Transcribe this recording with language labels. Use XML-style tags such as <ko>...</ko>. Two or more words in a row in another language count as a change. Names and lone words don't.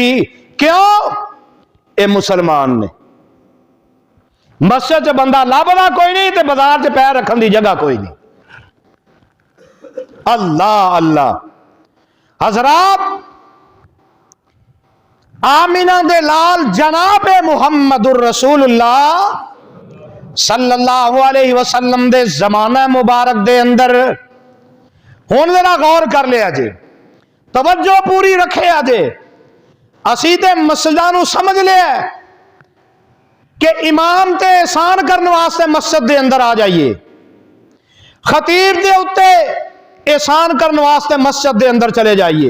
<pa>کیوں؟ اے مسلمان نے. مسجد چ بندہ لبھدا کوئی نہیں تے بازار چ پیر رکھن دی جگہ کوئی نہیں. اللہ اللہ. حضرات، آمنہ دے لال جناب محمد رسول اللہ</pa> <ar>صلى الله عليه وسلم</ar> <pa>دے زمانہ مبارک دے اندر ہن ذرا غور کر لیا جے، توجہ پوری رکھے جے. اسی تے مسجداں نوں سمجھ لیا کہ امام تے احسان کرنے واسطے مسجد دے اندر آ جائیے، خطیب دے اتے احسان کرنے واسطے مسجد دے اندر چلے جائیے.</pa>